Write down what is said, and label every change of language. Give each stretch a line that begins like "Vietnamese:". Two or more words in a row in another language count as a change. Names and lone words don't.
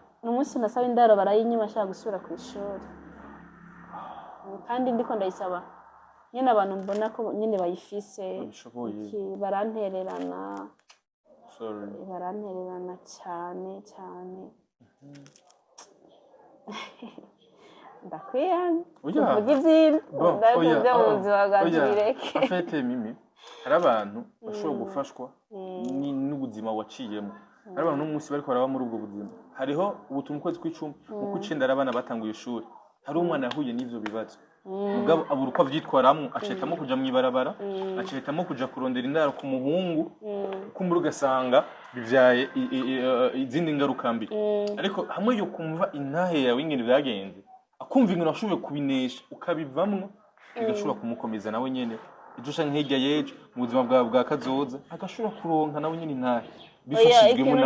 Rundi: umunsi nasaba indaro barayinyima ashaka gusubira ku ishuri kandi ndiko ndayisaba nyine abantu mbona ko nyine bayifise barantererana cyane ndakwiyanga uvuga ibyintu ndakuze mu buzima bwanjye bireke afite mimi hari abantu bashobora gufashwa n'ubuzima waciyemo hari abantu n'umunsi bariko baraba muri ubwo buzima hariho ubutumwa ukwezi kw'icumi mu kw'icenda ari abana batanguye ishuri hari umwana yahuye n'ivyo bibazo mugabo abura uko avyitwaramwo acetamo kuja mw'ibarabara acetamo kuja kurondera indaro ku muhungu kumbura ugasanga bivyaye izindi ngaruka mbi ariko hamwe yo kumva intahe yawe ingene byagenze akumva ingene washoboye kubinesha ukabivamwo bigashobora kumukomeza nawe nyene ejo canke hirya y'ejo mu buzima bwawe bwa kazoza agashobora kuronka nawe nyene intahe bifashijwemo nawe.